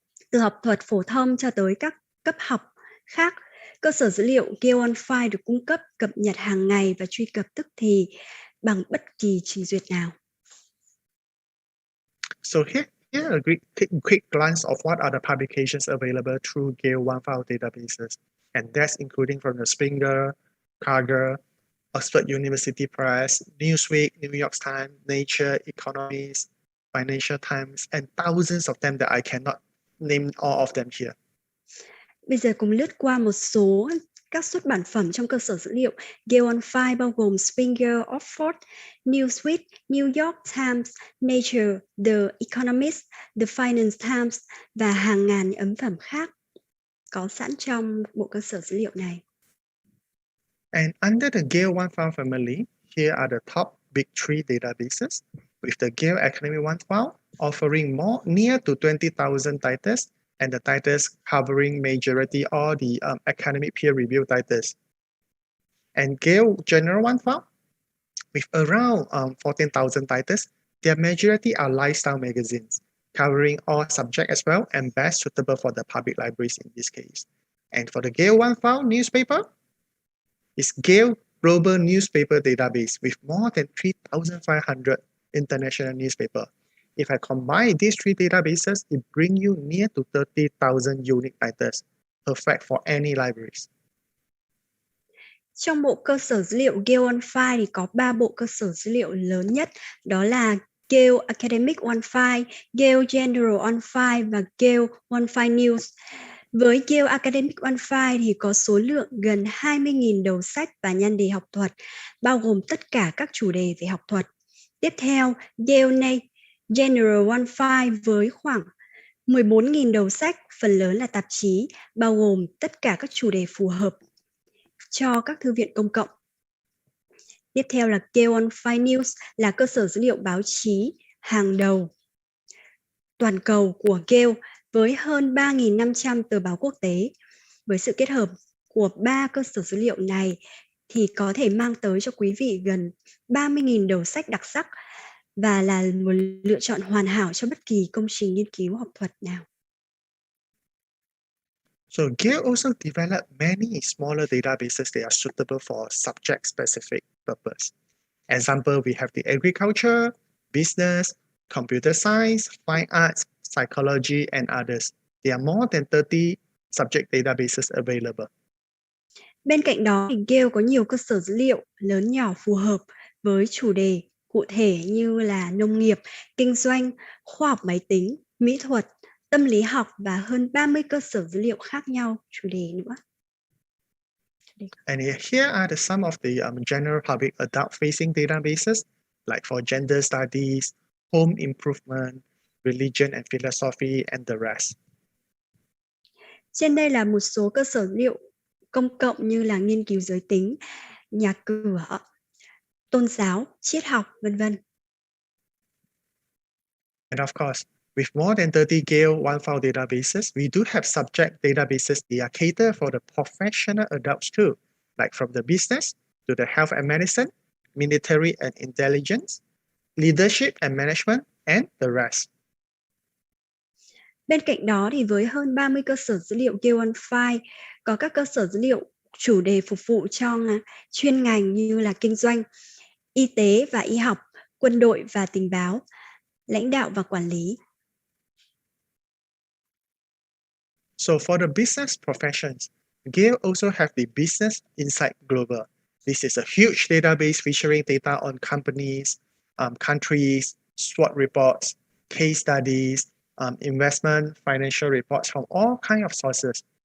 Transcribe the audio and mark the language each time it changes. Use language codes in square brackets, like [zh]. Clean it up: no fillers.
[vi] Từ học thuật phổ thông cho tới các cấp học khác, cơ sở dữ liệu Gale OneFile được cung cấp cập nhật hàng ngày và truy cập tức thì bằng bất kỳ trình duyệt nào. [en] So here a quick glance of what are the publications available through Gale OneFile databases, and that's including from the Springer, Karger, Oxford University Press, Newsweek, New York Times, Nature, Economist, Financial Times, and thousands of them that I cannot name all of them here. [vi] Bây giờ cùng lướt qua một số các xuất bản phẩm trong cơ sở dữ liệu Gale OneFile bao gồm Springer, Oxford, Newsweek, New York Times, Nature, The Economist, The Financial Times và hàng ngàn ấn phẩm khác có sẵn trong bộ cơ sở dữ liệu này. [en] And under the Gale OneFile family, here are the top big three databases, with the Gale Academic OneFile offering near to 20,000 titles, and the titles covering majority all the academic peer-reviewed titles. And Gale General OneFile, with around 14,000 titles, their majority are lifestyle magazines, covering all subjects as well, and best suitable for the public libraries in this case. And for the Gale OneFile newspaper, it's Gale Global Newspaper Database with more than 3,500 international newspapers. If I combine these three databases, it brings you near to 30,000 unique titles, perfect for any libraries. [vi] Trong bộ cơ sở dữ liệu Gale OneFile thì có 3 bộ cơ sở dữ liệu lớn nhất, đó là Gale Academic OneFile, Gale General Onefile và Gale OneFile News. Với Gale Academic OneFile thì có số lượng gần 20.000 đầu sách và nhan đề học thuật, bao gồm tất cả các chủ đề về học thuật. Tiếp theo, Gale General OneFile với khoảng 14.000 đầu sách, phần lớn là tạp chí, bao gồm tất cả các chủ đề phù hợp cho các thư viện công cộng. Tiếp theo là Gale OneFile News là cơ sở dữ liệu báo chí hàng đầu toàn cầu của Gale với hơn 3.500 tờ báo quốc tế. Với sự kết hợp của 3 cơ sở dữ liệu này thì có thể mang tới cho quý vị gần 30.000 đầu sách đặc sắc và là một lựa chọn hoàn hảo cho bất kỳ công trình nghiên cứu học thuật nào. [en] So Gale also developed many smaller databases that are suitable for subject-specific purpose. Example, we have the agriculture, business, computer science, fine arts, psychology, and others. There are more than 30 subject databases available. [vi] Bên cạnh đó, Gale có nhiều cơ sở dữ liệu lớn nhỏ phù hợp với chủ đề cụ thể như là nông nghiệp, kinh doanh, khoa học máy tính, mỹ thuật, tâm lý học và hơn 30 cơ sở dữ liệu khác nhau chủ đề nữa. [en] And here are some of the general public adult-facing databases, like for gender studies, home improvement, religion and philosophy, and the rest. [vi] Trên đây là một số cơ sở dữ liệu công cộng như là nghiên cứu giới tính, nhà cửa, tôn giáo, triết học, v.v. [en] And of course, with more than 30 Gale OneFile databases, we do have subject databases that are catered for the professional adults too, like from the business to the health and medicine, military and intelligence, leadership and management, and the rest. [vi] Bên cạnh đó thì với hơn 30 cơ sở dữ liệu Gale OneFile, có các cơ sở dữ liệu chủ đề phục vụ cho chuyên ngành như là kinh doanh, y tế và y học, quân đội và tình báo, lãnh đạo và quản lý. [en] So for the business professions, Gale also have the Business Insight Global. This is a huge database featuring data on companies, countries, SWOT reports, case studies, investment, financial reports from all kinds of sources.